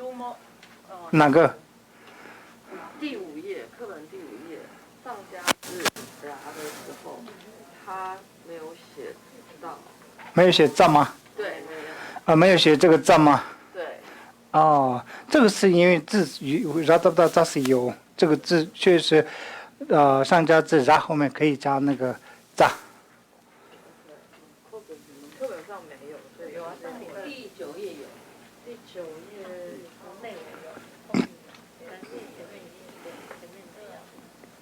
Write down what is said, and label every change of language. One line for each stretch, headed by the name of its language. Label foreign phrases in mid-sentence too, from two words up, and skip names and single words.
Chinese: 哪个？第5页，课本第5页，上加字啦的时候，他没有写到。没有写赞吗？对，没有。没有写这个赞吗？对。哦，这个是因为字 ra da da za 是有这个字，确实，上加字ra后面可以加那个za。课本上没有，对，有啊，但你第9页有，第9页内文有。前面